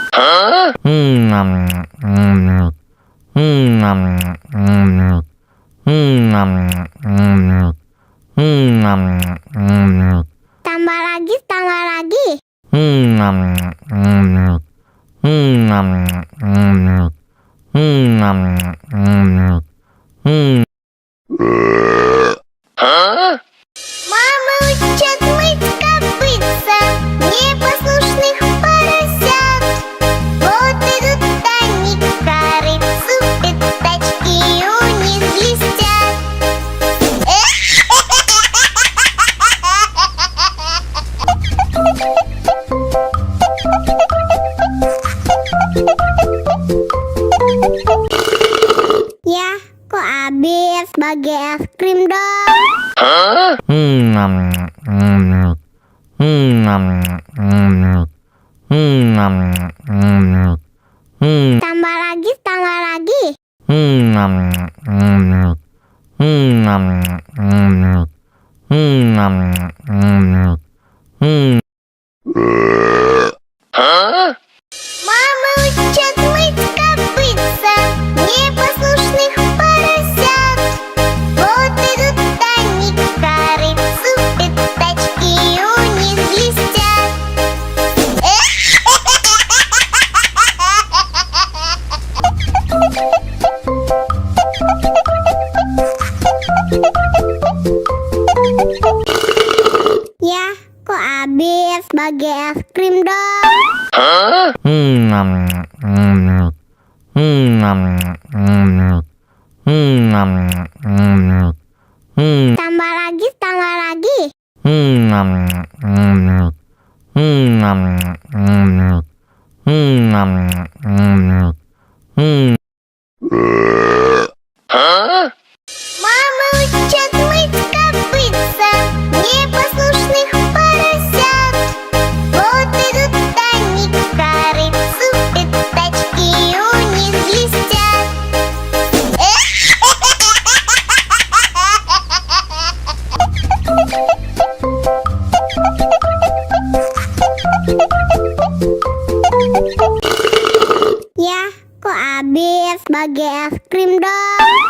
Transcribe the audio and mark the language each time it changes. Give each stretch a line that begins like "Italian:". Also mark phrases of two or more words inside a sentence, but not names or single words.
Indonesian: Tambah lagi, tambah lagi.
Russian: Мама учат мыть копытца непослушных поросят. Вот идут они к корыцу, пятачки у них блестят.
Indonesian: Ya, kok habis bagi es krim dong? Tambah lagi, tambah lagi.
Russian: Мама учат мыть копытца непослушных поросят. Вот идут они к корыцу, пятачки у них блестят.
Indonesian: Ya, kok habis bagi es krim dong? Tambah lagi, tambah lagi.
Russian: Мама учат мыть копытца непослушных поросят. Вот идут они к корыцу, пятачки у них блестят.
Indonesian: Ya, kok habis bagi es krim dong?